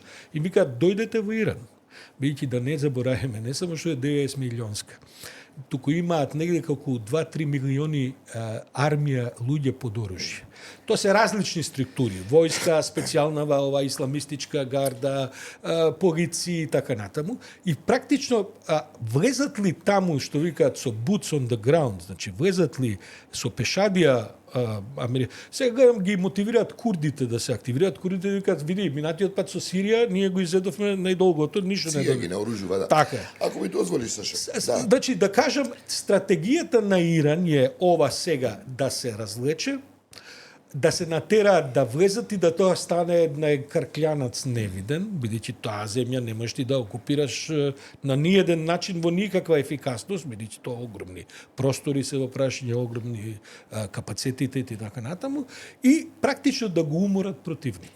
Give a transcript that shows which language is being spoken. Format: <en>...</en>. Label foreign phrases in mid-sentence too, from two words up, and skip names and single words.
<mk>И викаат, дојдете во Иран. Бидејќи да не забораваме, не само што е 90 милионска, туку имаат негде околу 2-3 милиони армија луѓе под оружје. Тоа се различни структури, војска, специјална ова исламистичка гарда, полиција и така натаму. И практично влезат ли таму, што викаат со</mk> <en>boots on the ground,</en> <mk>значи влезат ли со пешадија сега гледам ги мотивираат курдите да се активираат. Курдите викаат, види, минатиот пат со Сирија ние го изедовме најдолгото, ништо не добивме. Сирија ги наоружува, да. Така. Ако ми дозволиш, Саша. Да. Значи, да кажам, стратегијата на Иран е ова сега да се разлече, да се натераат да влезат и да тоа стане една карклјанац невиден, бидејќи таа земја не можеш ти да окупираш на ниеден начин во никаква ефикасност, бидејќи тоа огромни простори се во прашање, огромни капацитети и така натаму, и практично да го уморат противникот.</mk>